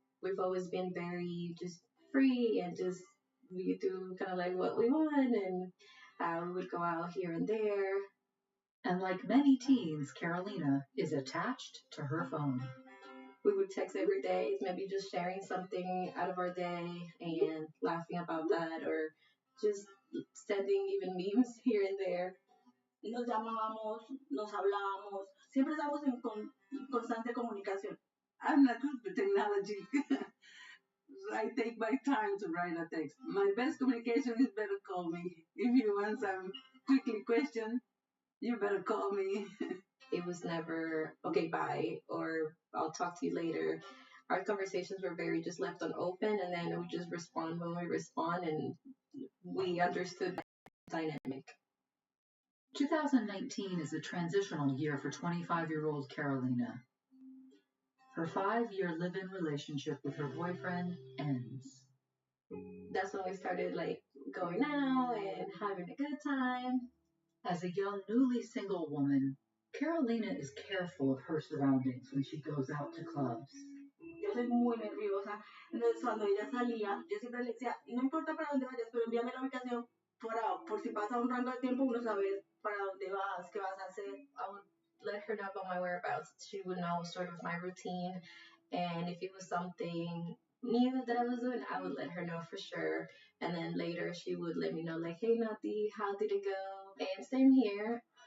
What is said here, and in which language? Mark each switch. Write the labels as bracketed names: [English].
[English] We've always been very just free and just we do kind of like what we want and we would go out here and there. And like many teens, Carolina is attached to her phone. We would text every day, maybe just sharing something out of our day and laughing about that or just sending even memes here and there. [Spanish] Nos llamábamos, nos hablábamos, siempre estamos en constante comunicación. [English] I'm not good with technology. I take my time to write a text. My best communication is better call me. If you want some quickly question, you better call me. It was never, okay, bye, or I'll talk to you later. Our conversations were very just left on open, and then we just respond when we respond, and we understood the dynamic. 2019 is a transitional year for 25-year-old Carolina. Her 5-year live-in relationship with her boyfriend ends. That's when we started like going out and having a good time. As a young, newly single woman, Carolina is careful of her surroundings when she goes out to clubs. [Spanish] Yo soy muy nerviosa. Entonces, cuando ella salía, yo siempre le decía, no importa para dónde vayas, pero envíame la ubicación por si pasa un rango de tiempo, uno saber para dónde vas, qué vas a hacer. [English] I would let her know about my whereabouts. She would know sort of my routine. And if it was something new that I was doing, I would let her know for sure. And then later she would let me know, like, hey, Nati, how did it go? And same here.